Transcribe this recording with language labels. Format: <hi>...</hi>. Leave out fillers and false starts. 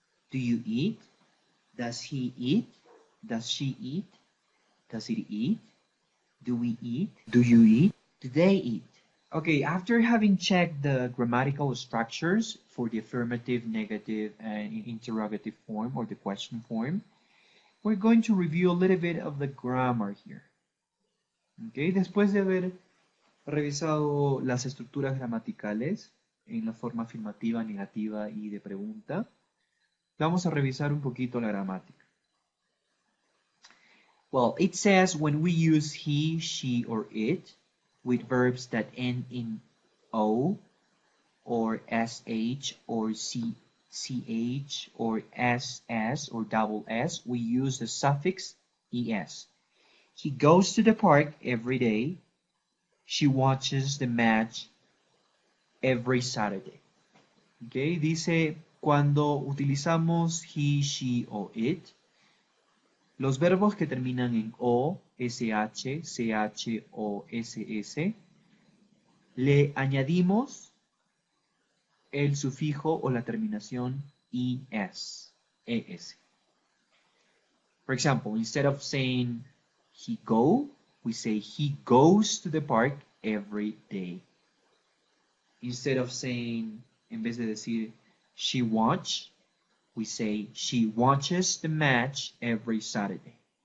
<en>Do you eat? Does he eat? Does she eat? Does it eat? Do we eat? Do you eat? Do they eat? Okay, after having checked the grammatical structures for the affirmative, negative, and interrogative form or the question form, we're going to review a little bit of the grammar here.</en> <es>Okay, después de haber revisado las estructuras gramaticales en la forma afirmativa, negativa y de pregunta, vamos a revisar un poquito la gramática.</es> <en>Well, it says when we use he, she, or it with verbs that end in O or SH or CH or SS or double S, we use the suffix ES. He goes to the park every day. She watches the match every Saturday.</en> <es>Okay, dice cuando utilizamos he, she o it, los verbos que terminan en O, SH, CH o SS, le añadimos el sufijo o la terminación ES.</es> <en>For example, instead of saying he go, we say he goes to the park every day. Instead of saying,</en> <es>en vez de decir</es> <en>she watch, we say she watches the match every Saturday.</en>